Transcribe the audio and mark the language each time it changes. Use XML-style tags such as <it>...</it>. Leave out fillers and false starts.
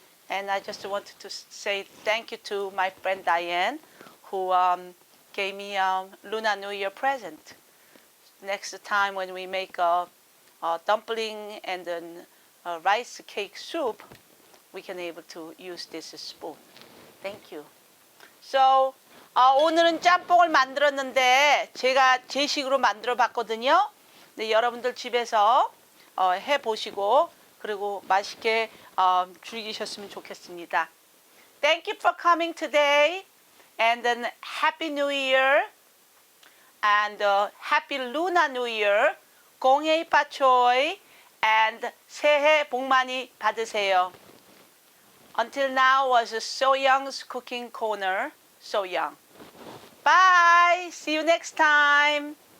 <en>And I just wanted to say thank you to my friend Diane, who gave me a Lunar New Year present. Next time when we make a dumpling and then a rice cake soup, we can able to use this spoon. Thank you.</en> <ko>So 오늘은 짬뽕을 만들었는데 제가 제 식으로 만들어 봤거든요. 네, 여러분들 집에서 해 보시고 그리고 맛있게 즐기셨으면 좋겠습니다.</ko> <en>Thank you for coming today, and then Happy New Year and Happy Lunar New Year.</en> <yue>공해이 빠초이</yue> <ko>and 새해 복 많이 받으세요.</ko> <en>Until now was So Young's cooking corner. So Young. Bye. See you next time.</en>